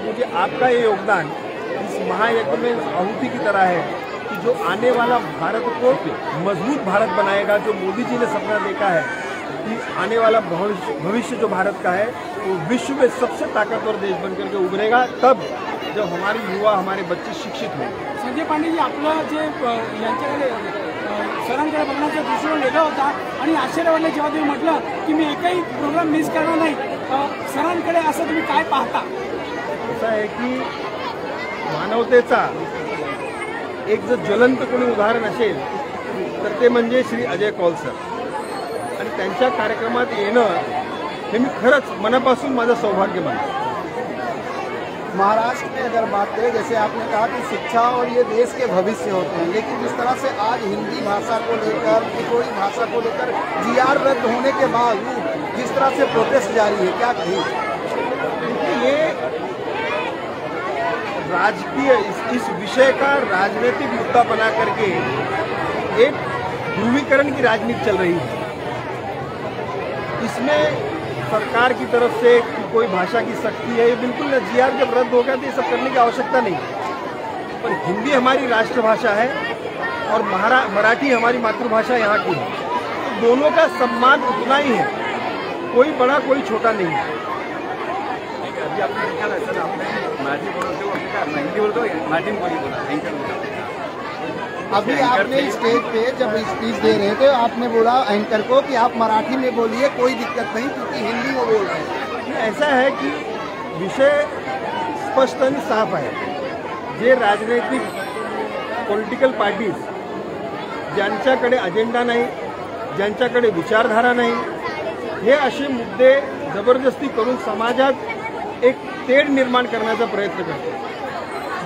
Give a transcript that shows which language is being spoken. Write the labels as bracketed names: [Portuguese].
[Hindi] क्योंकि आपका ये योगदान इस महायज्ञ में आहुति की तरह है कि जो आने वाला भारत को मजबूत भारत बनाएगा. जो मोदी जी ने सपना देखा है कि आने वाला भविष्य जो भारत का है वो विश्व में सबसे ताकतवर देश बनकर के उभरेगा, तब जब हमारे युवा हमारे बच्चे शिक्षित हों। [Marathi] संजय पांडे जी, आपलं जे यांच्याकडे सरांकडे बघण्याचा दृष्टिकोन वेगळा होता आणि आश्चर्य वाटलं जेव्हा तुम्ही म्हटलं की मी एकही प्रोग्राम मिस करणार नाही, सरांकडे असं तुम्ही काय पाहता? असं आहे की मानवतेचा एक जर ज्वलंत कोणी उदाहरण असेल तर ते म्हणजे श्री अजय कौल सर आणि त्यांच्या कार्यक्रमात येणं हे मी खरंच मनापासून माझं सौभाग्य मानतो। [Hindi] महाराष्ट्र में अगर बात करें, जैसे आपने कहा कि शिक्षा और ये देश के भविष्य होते हैं, लेकिन जिस तरह से आज हिंदी भाषा को लेकर, कोई भाषा को लेकर जीआर रद्द होने के बावजूद जिस तरह से प्रोटेस्ट जारी है, क्या कहें? ये राजकीय इस विषय का राजनीतिक मुद्दा बना करके एक ध्रुवीकरण की राजनीति चल रही है। इसमें सरकार की तरफ से कोई भाषा की सख्ती है, ये बिल्कुल न। जीआर जब रद्द हो गया तो ये सब करने की आवश्यकता नहीं, पर हिंदी हमारी राष्ट्रभाषा है और मराठी हमारी मातृभाषा यहाँ की है, तो दोनों का सम्मान उतना ही है, कोई बड़ा कोई छोटा नहीं है। अभी आपने देखा ना सर, आपने मराठी बोलते हो, हिंदी बोलते हो, मराठी में बोला। अभी आपने स्टेज पे जब स्पीच दे रहे थे आपने बोला एंकर को कि आप मराठी में बोलिए, कोई दिक्कत नहीं, क्योंकि हिंदी में बोल रहे हैं। ऐसा है कि [Marathi] विषय स्पष्ट आणि साफ आहे। जे राजनैतिक पॉलिटिकल पार्टीज ज्यांच्याकडे अजेंडा नाही, ज्यांच्याकडे विचारधारा नाही, हे असे मुद्दे जबरदस्ती करून समाजात एक तेढ निर्माण करण्याचा प्रयत्न करतात।